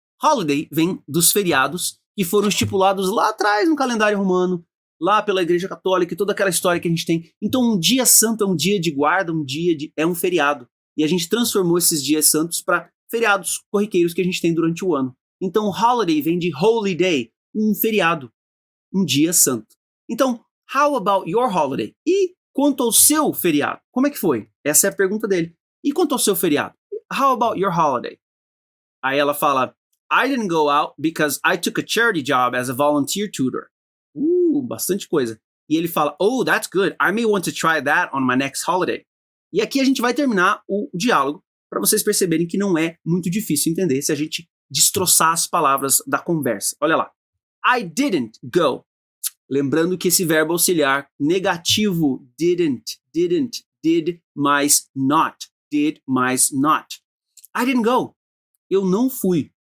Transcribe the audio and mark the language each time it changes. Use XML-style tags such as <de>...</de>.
<pt>Holiday vem dos feriados que foram estipulados lá atrás no calendário romano, lá pela Igreja Católica e toda aquela história que a gente tem. Então um dia santo é um dia de guarda, é um feriado. E a gente transformou esses dias santos para feriados corriqueiros que a gente tem durante o ano. Então holiday vem de holy day, um feriado, um dia santo.</pt> <en>Então, how about your holiday?</en> <pt>E quanto ao seu feriado? Como é que foi? Essa é a pergunta dele. E quanto ao seu feriado?</pt> <en>How about your holiday?</en> <pt>Aí ela fala,</pt> <en>I didn't go out because I took a charity job as a volunteer tutor.</en> <pt>Bastante coisa. E ele fala,</pt> <en>oh, that's good. I may want to try that on my next holiday.</en> <pt>E aqui a gente vai terminar o diálogo para vocês perceberem que não é muito difícil entender se a gente destroçar as palavras da conversa. Olha lá.</pt> <en>I didn't go.</en> <pt>Lembrando que esse verbo auxiliar negativo, didn't, did mais not, did mais not. I didn't go. Eu não fui.</pt>